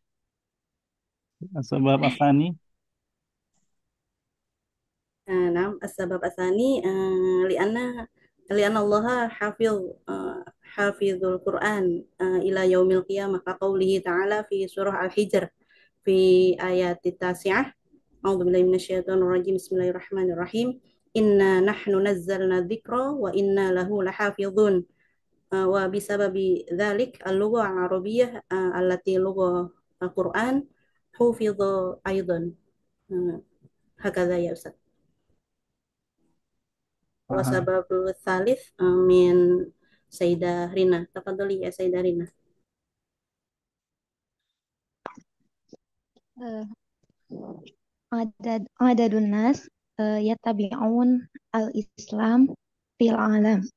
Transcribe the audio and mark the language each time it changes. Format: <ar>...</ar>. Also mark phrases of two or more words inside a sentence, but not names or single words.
<ar>سبب ثاني. نعم، السبب الثاني لأن الله حافظ القرآن إلى يوم القيامة كقوله تعالى في سورة الحجر في آية تسعة. أعوذ بالله من الشيطان الرجيم. بسم الله الرحمن الرحيم. إنا نحن نزلنا الذكر وإنا له لحافظون. وبسبب ذلك اللغة العربية التي لغة القرآن حفظت أيضا. هكذا يا أستاذ. Wa Aha. السبب الثالث من سيدة رينا. تفضلي يا سيدة رينا. Eh, عدد الناس يتبعون الإسلام في العالم.</ar>